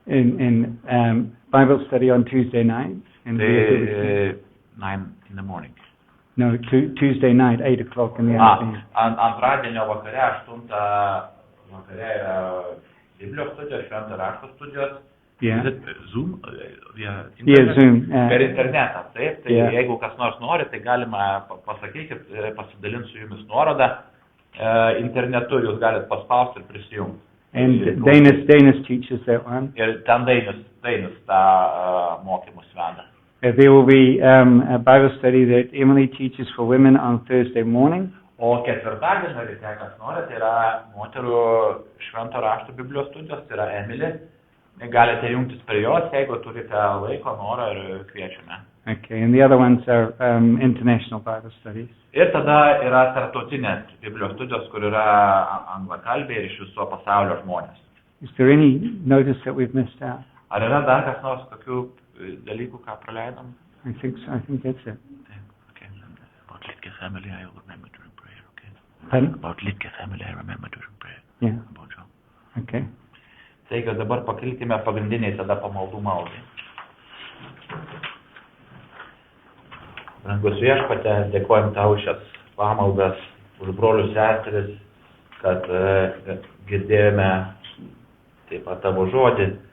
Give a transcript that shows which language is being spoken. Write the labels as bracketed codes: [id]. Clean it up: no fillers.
[en] In Bible study on Tuesday night. [lt] Tai [en] 9 in the morning. No, Tuesday night, 8 o'clock in the afternoon. [lt] Antradienio vakare, 8 vakare yra Biblijos studijos, švento rašto studijos. [en] Yeah. Zoom? Zoom. [lt] Per internetą, taip. Tai [en] Yeah. [lt] jeigu kas nors nori, tai galima pasakykit, pasidalinti su jumis nuorodą. Internetu jūs galite paspausti ir prisijungti. [en] And Danish teaches that one. [lt] Ir ten Dainis tą mokymus veda. [en] There will be a Bible study that Emily teaches for women on Thursday morning. [lt] O ketvirtadienio ryte, kas nori, tai yra moterų švento rašto Biblijos studijos, tai yra Emily. Galite jungtis prie jos, jeigu turite laiko, norą ir kviečiame. [en] Okay, and the other ones are international Bible studies. [lt] Ir tada yra tarptautinės Biblijos studijos, kur yra anglakalbiai ir iš viso pasaulio žmonės. [en] Is there any notice that we've missed out? [lt] Ar yra dar kas nors tokių dalykų, ką praleidom? [en] I think so. I think that's it. Okay. About Litke family, I will remember during prayer, okay? Pardon? About Litke family, I remember during prayer. Yeah. About John. Okay. [lt] Taigi dabar pakilkime pagrindiniai tada pamaldų maldai. Brangus Viešpatie, dėkojam tau šias pamaldas, už brolius seseris, kad girdėjome taip pat tavo žodį.